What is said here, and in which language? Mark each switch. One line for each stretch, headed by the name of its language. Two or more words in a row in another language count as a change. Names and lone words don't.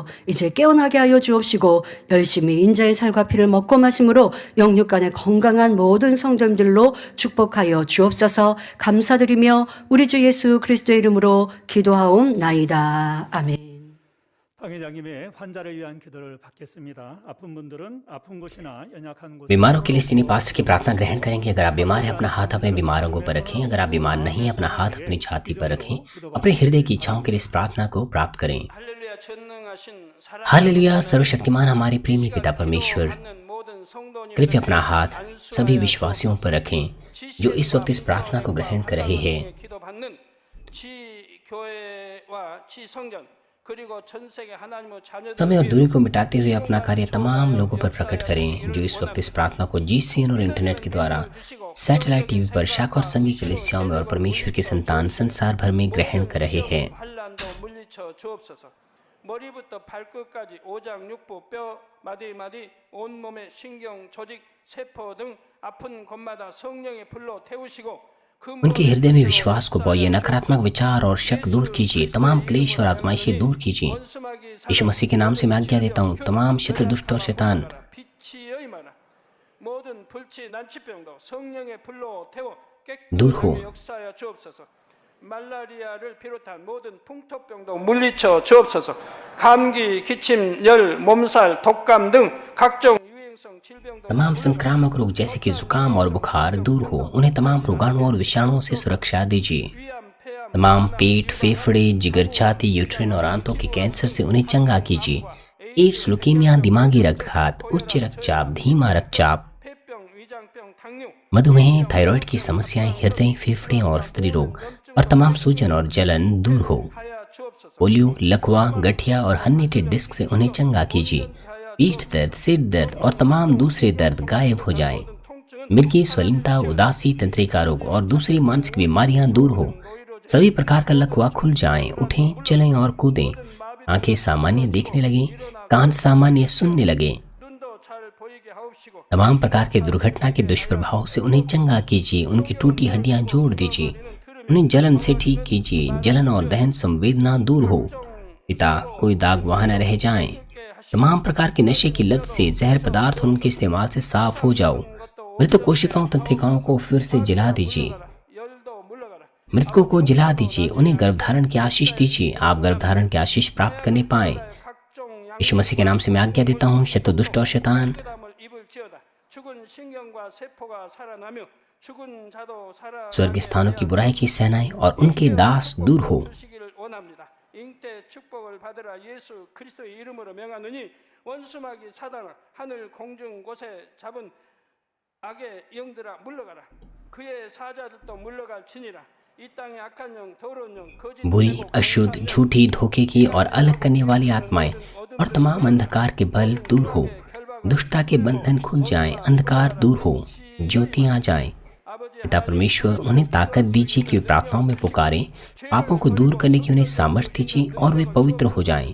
Korean: 이제 깨어나게 하여 주옵시고 열심히 인자의 살과 피를 먹고 마심으로 영육 간의 건강한 모든 성도님들로 축복하여 주옵소서. 감사드리며 우리 주 예수 그리스도의 이름으로 기도하옵나이다. 아멘. 방회장님의 환자를 위한 기도를 받겠습니다. 아픈 분들은 아픈 곳이나 연약한 곳
Hindi: बीमारों के लिए सीनियर पास्टर की प्रार्थना ग्रहण करेंगे। अगर आप बीमार हैं अपना हाथ अपने बीमारों पर रखें। अगर आप बीमार नहीं हैं अपना हाथ अपनी छाती पर रखें। अपने हृदय की इच्छाओं के लिए इस प्रार्थना को प्राप्त करें। हालेलुया। सर्वशक्तिमान हमारे प्रेमी पिता परमेश्वर, कृपया अपना हाथ सभी विश्वासियों पर रखें जो इस वक्त इस प्रार्थना को ग्रहण कर रहे हैं। समय और दूरी को मिटाते हुए अपना कार्य तमाम लोगों पर प्रकट करें जो इस वक्त इस प्रार्थना को GCN और इंटरनेट के द्वारा
English: satellite TV
Hindi: पर शाखा और संघी कलीसियाओं में और परमेश्वर के संतान संसार भर में ग्रहण कर रहे हैं।
Korean: 머리부터 발끝까지 오장 육부 뼈 마디 마디 온몸의 신경 조직 세포 등 아픈 곳마다 성령의 불로 태우시고
Hindi: उनके हृदय में विश्वास को बोइए, नकारात्मक विचार और शक दूर कीजिए, तमाम क्लेश और आजमाइशें दूर कीजिए। यीशु मसीह के नाम से मैं आज्ञा देता हूँ, तमाम शत्रु दुष्ट और शैतान
Korean: 모든 불치 난치병도 성령의 불로 태워
Hindi: दूर हो।
Korean: 깨끗하게 역사하여 주옵소서. 말라리아를 비롯한 모든 풍토병도 물리쳐 주옵소서. 감기, 기침, 열, 몸살, 독감 등 각종 유행성 질병도
Hindi: तमाम संक्रामक रोग जैसे कि जुकाम और बुखार दूर हो, उन्हें तमाम रोगाणुओं और विषाणुओं से सुरक्षा दीजिए।
Korean: 위암, 폐암,
Hindi: तमाम पेट, फेफड़े, जिगर, छाती, यूट्रिन और आंतों के कैंसर से उन्हें चंगा कीजिए। एड्स, लुकीमिया, दिमागी रक्तघात, उच्च रक्तचाप, धीमा रक्तचाप,
Korean: 폐병, 위장병, 당뇨
Hindi: मधुमेह, थायराइड की समस्याएं, हृदय, फेफड़े और स्त्री रोग और तमाम सूजन और जलन दूर हो।
Korean: 하여 주옵소서.
Hindi: पोलियो, लकवा, गठिया और
English: herniated disc
Hindi: से उन्हें चंगा कीजिए। पीठ दर्द, सिर दर्द और तमाम दूसरे दर्द गायब हो जाएं। मिर्गी, स्वलीनता, उदासी, तंत्रिका रोग और दूसरी मानसिक बीमारियां दूर हो। सभी प्रकार का लकवा खुल जाएं, उठें, चलें और कूदें। आंखें सामान्य देखने लगें, कान सामान्य सुनने लगें।
Korean: 눈도 잘 보이게 하옵시고
Hindi: तमाम प्रकार के दुर्घटना के दुष्प्रभाव से उन्हें चंगा कीजिए। उनकी टूटी हड्डियां जोड़ दीजिए। उन्हें जलन से ठीक कीजिए। जलन और दहन संवेदना दूर हो। पिता, कोई दाग वहां न रह जाएं। तमाम प्रकार के नशे की लत से, जहर पदार्थ और उनके इस्तेमाल से साफ हो जाओ। मृत कोशिकाओं, तंत्रिकाओं को फिर से जला दीजिए।
Korean: 열도 물러가라.
Hindi: मृतकों को जला दीजिए। उन्हें गर्भधारण की आशीष दीजिए। आप गर्भधारण की आशीष प्राप्त करने पाए।
Korean: 각종
Hindi: यीशु मसीह के नाम से मैं आज्ञा देता हूँ, शत्रु, दुष्ट और शैतान
Korean: 양담을 입을지어다. 죽은 신경과 세포가 살아나며 죽은 자도 살아
Hindi: स्वर्ग स्थानों की बुराई की सेनाएं और उनके दास दूर हो।
Korean: 주시기를 원합니다. 잉태 축복을 받으라. 예수 그리스도의 이름으로 명하노니 원수마귀 사단아 하늘 공중 곳에 잡은 악의 영들아 물러가라. 그의 사자들도 물러갈지니라. 이 땅의 악한 영, 더러운 영, 거짓
Hindi: बुरी, अशुद्ध, झूठी, धोखे की और अलग करने वाली आत्माएं और तमाम अंधकार के बल दूर हो। दुष्टता के बंधन खुल जाएं, अंधकार दूर हो, ज्योतियां आ जाएं। पिता परमेश्वर, उन्हें ताकत दीजिए कि वे प्रार्थनाओं में पुकारें। पापों को दूर करने की उन्हें सामर्थ्य दीजिए और वे पवित्र हो जाएं।